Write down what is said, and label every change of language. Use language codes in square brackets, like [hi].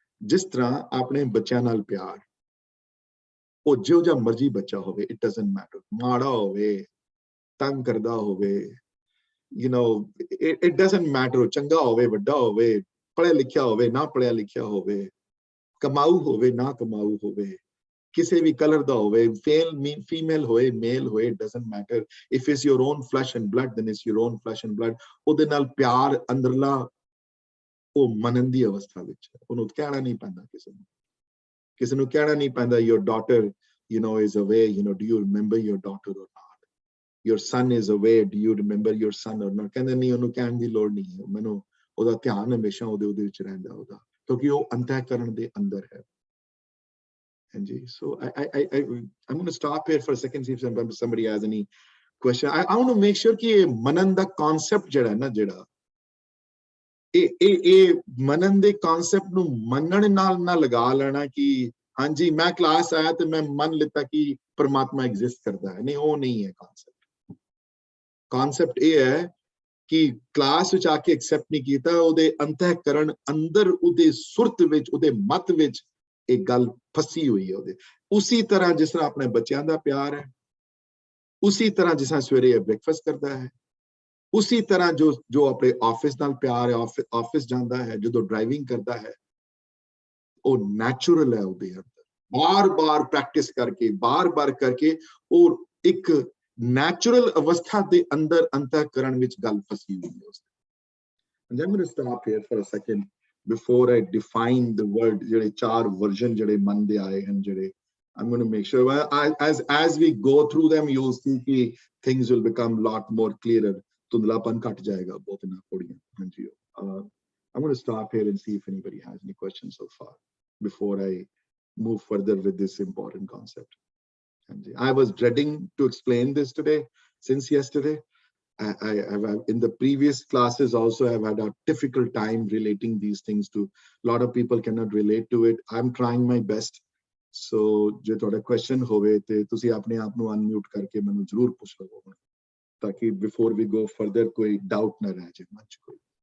[pa] ਜਿਸ ਤਰ੍ਹਾਂ ਆਪਣੇ ਬੱਚਿਆਂ ਨਾਲ ਪਿਆਰ, ਉਹ ਜਿਹੋ ਜਿਹਾ ਮਰਜ਼ੀ ਬੱਚਾ ਹੋਵੇ, [en] it doesn't matter, [pa] ਮਾੜਾ ਹੋਵੇ, ਤੰਗ ਕਰਦਾ ਹੋਵੇ, ਇਟ ਡਜ਼ਨਟ ਮੈਟਰ, ਚੰਗਾ ਹੋਵੇ, ਵੱਡਾ ਹੋਵੇ, ਪੜ੍ਹਿਆ ਲਿਖਿਆ ਹੋਵੇ, ਨਾ ਪੜ੍ਹਿਆ ਲਿਖਿਆ ਹੋਵੇ, ਕਮਾਊ ਹੋਵੇ, ਨਾ ਕਮਾਊ ਹੋਵੇ, ਕਿਸੇ ਵੀ ਕਲਰ ਦਾ ਹੋਵੇ, ਫੀਮੇਲ ਹੋਏ ਮੇਲ ਹੋਏ, [en] Doesn't matter. If it's your own flesh and blood then it's your own flesh and blood. [pa] ਉਹਦੇ ਨਾਲ ਪਿਆਰ ਅੰਦਰਲਾ ਉਹ ਮੰਨਣ ਦੀ ਅਵਸਥਾ ਵਿੱਚ ਹੈ, ਉਹਨੂੰ ਕਹਿਣਾ ਨਹੀਂ ਪੈਂਦਾ ਕਿਸੇ ਨੂੰ ਕਹਿਣਾ ਨਹੀਂ ਪੈਂਦਾ [en] your daughter is away, do you remember your daughter or not, your son is away, do you remember your son or not। [pa] ਕਹਿੰਦੇ ਨਹੀਂ, ਉਹਨੂੰ ਕਹਿਣ ਦੀ ਲੋੜ ਨਹੀਂ ਹੈ, ਮੈਨੂੰ ਉਹਦਾ ਧਿਆਨ ਹਮੇਸ਼ਾ ਉਹਦੇ ਵਿੱਚ ਰਹਿੰਦਾ ਉਹਦਾ, ਕਿਉਂਕਿ ਉਹ ਅੰਤःਕਰਣ ਦੇ ਅੰਦਰ ਹੈ। [en] ਹਾਂਜੀ, so I'm going to stop here for a second, see if somebody has any question। I want to make sure [pa] ਕਿ ਇਹ ਮਨਨ ਦਾ concept ਜਿਹੜਾ ਨਾ, ਜਿਹੜਾ ਇਹ ਮਨਨ ਦੇ concept ਨੂੰ ਮੰਨਣ ਨਾਲ ਨਾ ਲਗਾ ਲੈਣਾ ਕਿ ਹਾਂਜੀ ਮੈਂ ਕਲਾਸ ਆਇਆ ਤੇ ਮੈਂ ਮੰਨ ਲਿੱਤਾ ਕਿ ਪਰਮਾਤਮਾ ਐਗਜ਼ਿਸਟ ਕਰਦਾ ਹੈ। ਨਹੀਂ, ਉਹ ਨਹੀਂ ਹੈ concept ਇਹ ਹੈ ਕਿ ਕਲਾਸ ਵਿੱਚ ਆ ਕੇ ਐਕਸੈਪਟ ਨਹੀਂ ਕੀਤਾ, ਉਹਦੇ ਅੰਤःਕਰਣ ਅੰਦਰ, ਉਹਦੇ ਸੁਰਤ ਵਿੱਚ, ਉਹਦੇ ਮਤ ਵਿੱਚ ਇੱਕ ਗੱਲ ਫਸੀ ਹੋਈ ਹੈ ਉਹਦੇ। ਉਸੇ ਤਰ੍ਹਾਂ ਜਿਸ ਤਰ੍ਹਾਂ ਆਪਣੇ ਬੱਚਿਆਂ ਦਾ ਪਿਆਰ ਹੈ, ਉਸੇ ਤਰ੍ਹਾਂ ਜਿਸ ਤਰ੍ਹਾਂ ਸਵੇਰੇ ਬ੍ਰੇਕਫਾਸਟ ਕਰਦਾ ਹੈ, ਉਸੇ ਤਰ੍ਹਾਂ ਜੋ ਆਪਣੇ ਆਫਿਸ ਨਾਲ ਪਿਆਰ ਹੈ, ਆਫਿਸ ਜਾਂਦਾ ਹੈ, ਜਦੋਂ ਡਰਾਈਵਿੰਗ ਕਰਦਾ ਹੈ, ਉਹ ਨੈਚੁਰਲ ਹੈ ਉਹਦੇ ਅੰਦਰ। ਬਾਰ-ਬਾਰ ਪ੍ਰੈਕਟਿਸ ਕਰਕੇ, ਬਾਰ-ਬਾਰ ਕਰਕੇ, ਔਰ ਇੱਕ ਨੈਚੁਰਲ ਅਵਸਥਾ ਦੇ ਅੰਦਰ ਅੰਤःਕਰਣ ਵਿੱਚ ਗੱਲ ਫਸੀ ਹੋਈ ਹੈ ਉਸ। [en] And I'm going to stop here for a second before I define the word, [pa] ਜਿਹੜੇ ਚਾਰ ਵਰਜਨ ਜਿਹੜੇ ਮਨ ਦੇ ਆਏ ਹਨ, ਜਿਹੜੇ [en] I'm going to make sure as we go through them you'll see ਕਿ things will become lot more clearer, [pa] ਧੁੰਦਲਾਪਨ ਘਟ ਜਾਏਗਾ ਬਹੁਤ ਨਾ ਥੋੜੀਆਂ। [en] ਹਾਂਜੀ, I'm going to stop here and see if anybody has any questions so far before I move further with this important concept. I was dreading to explain this today since yesterday. I in the previous classes also have had a difficult time relating these things to, a lot of people cannot relate to it. I'm trying my best. [pa] So ਜੇ ਤੁਹਾਡਾ question ਹੋਵੇ ਤੇ ਤੁਸੀਂ ਆਪਣੇ ਆਪ ਨੂੰ unmute ਕਰਕੇ ਮੈਨੂੰ ਜ਼ਰੂਰ ਪੁੱਛ ਲਵੋ, ਤਾਂ ਕਿ [en] before we go further [pa] ਕੋਈ doubt ਨਾ ਰਹਿ ਜਾਏ ਮਨ ਚ ਕੋਈ।